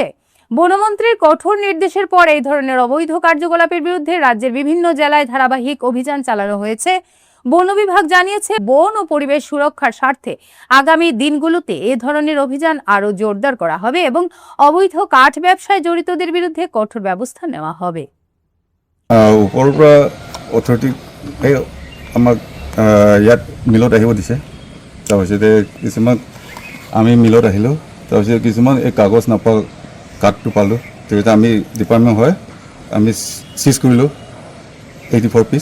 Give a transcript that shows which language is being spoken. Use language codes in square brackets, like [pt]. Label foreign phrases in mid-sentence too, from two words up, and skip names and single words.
[bn] বনমন্ত্রীর কঠোর নির্দেশের পর এই ধরনের অবৈধ কার্যকলাপের বিরুদ্ধে রাজ্যের বিভিন্ন জেলায় ধারাবাহিক অভিযান চালানো হয়েছে। বন বিভাগ জানিয়েছে বন ও পরিবেশ সুরক্ষার স্বার্থে আগামী দিনগুলোতে এ ধরনের অভিযান আরো জোরদার করা হবে এবং অবৈধ কাঠ ব্যবসায় জড়িতদের বিরুদ্ধে কঠোর ব্যবস্থা নেওয়া হবে। [as] ওপৰৰ পৰা অথৰিটি আমাক ইয়াত মিলত আহিব দিছে। তাৰপিছতে কিছুমান আমি মিলত আহিলোঁ তাৰপিছত কিছুমান এই কাগজ নাপা কাৰ্ডটো পালোঁ তেতিয়া আমি ডিপাৰ্টমেণ্ট হয় আমি চিজ কৰিলোঁ 84 পিচ